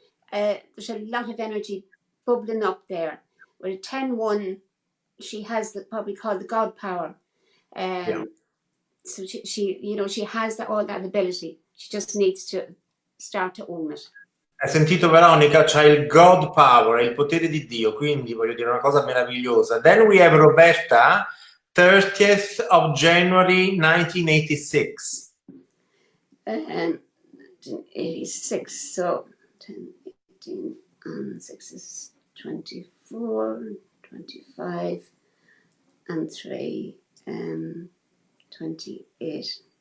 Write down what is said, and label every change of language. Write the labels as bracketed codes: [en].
[en] there's a lot of energy bubbling up there. With a 10-1, she has what we call the God power. So she you know, she has all that ability. She just needs to start to own it. [it] Hai sentito Veronica? C'ha il God power, il potere di Dio, quindi voglio dire una cosa meravigliosa. [en] Then we have Roberta, 30th of January 1986. 86, so 10, 18, and 6 is 24, 25, and 3, 28.